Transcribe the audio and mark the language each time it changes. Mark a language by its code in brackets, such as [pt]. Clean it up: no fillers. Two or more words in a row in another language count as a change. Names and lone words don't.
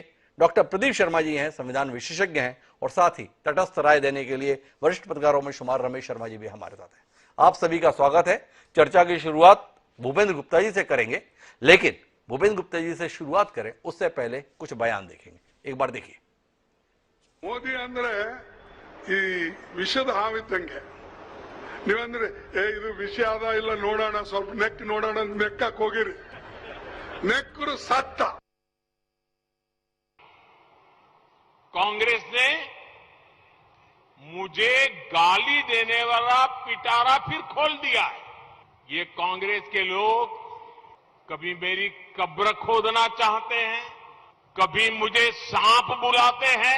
[hi] डॉक्टर प्रदीप शर्मा जी हैं, संविधान विशेषज्ञ हैं। और साथ ही तटस्थ राय देने के लिए वरिष्ठ पत्रकारों में शुमार रमेश शर्मा जी भी हमारे साथ हैं। आप सभी का स्वागत है। चर्चा की शुरुआत भूपेंद्र गुप्ता जी से करेंगे, लेकिन भूपेंद्र गुप्ता जी से शुरुआत करें उससे पहले कुछ बयान देखेंगे। एक बार देखिए। [kn] ಮೋದಿ ಅಂದ್ರೆ ಈ ವಿಷದ ಹಾವಿದ್ದಂಗೆ, ನೀವಂದ್ರೆ ಇದು ವಿಷ ಅದ ಇಲ್ಲ ನೋಡೋಣ, ಸ್ವಲ್ಪ ನೆಕ್ ನೋಡೋಣ ನೆಕ್ಕಕ್ ಹೋಗಿರಿ, ನೆಕ್ಕರು ಸತ್ತ। [hi] कांग्रेस ने मुझे गाली देने वाला पिटारा फिर खोल दिया है। ये कांग्रेस के लोग कभी मेरी कब्र खोदना चाहते हैं, कभी मुझे सांप बुलाते हैं।